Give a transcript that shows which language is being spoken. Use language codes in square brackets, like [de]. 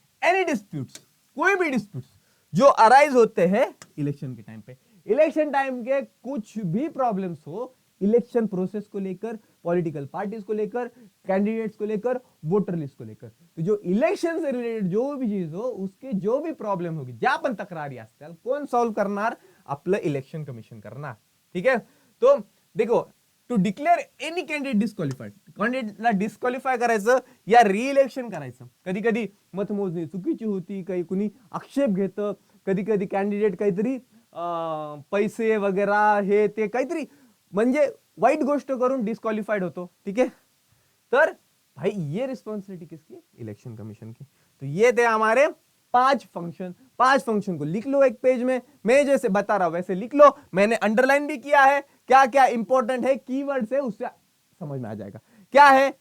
[hi] Any disputes, कोई भी disputes जो अराइज होते हैं इलेक्शन के टाइम पे, इलेक्शन टाइम के कुछ भी प्रॉब्लम्स हो, इलेक्शन प्रोसेस को लेकर, पॉलिटिकल पार्टीज को लेकर, कैंडिडेट्स को लेकर, वोटर लिस्ट को लेकर, तो जो इलेक्शन से रिलेटेड जो भी चीज हो, उसके जो भी प्रॉब्लेम होगी, [mr] ज्या पण तक्रारी असतील, कोण सॉल्व करणार, आपलं इलेक्शन कमिशन करणार, [hi] ठीक है। तो देखो [en] To declare any candidate disqualified. [mr] कॅन्डिडेटला disqualify करायचं या रिइलेक्शन करायचं. कधी कधी मतमोजणी चुकीची होती, काही कुणी आक्षेप घेतं, कधी कधी कॅन्डिडेट काहीतरी पैसे वगैरे हे ते काहीतरी म्हणजे वाईट गोष्ट करून डिस्क्वालिफाइड होतो. [hi] ठीक है, तर भाई ये रिस्पॉन्सिबिलिटी किसकी? इलेक्शन कमीशन की. तो ये थे हमारे 5 फंक्शन. 5 फंक्शन को लिख लो एक पेज में, मैं जैसे बता रहा हूं वैसे लिख लो. मैंने अंडरलाइन भी किया है, क्या क्या इंपॉर्टेंट है कीवर्ड से उससे समझ में आ जाएगा. क्या है?